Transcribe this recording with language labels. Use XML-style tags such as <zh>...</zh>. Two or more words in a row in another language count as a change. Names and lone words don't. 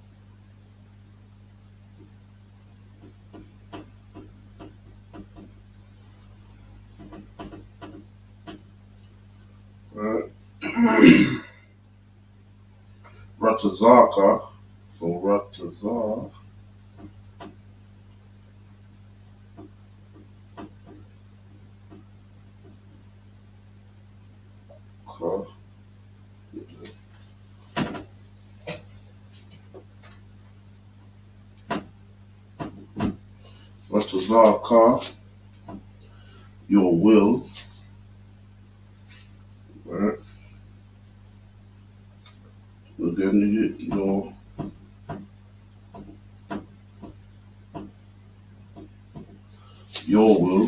<en>Right. Ratazaka. So Ratazar. Ka. Ratazaka. Your will. Right. Again, your will.</en>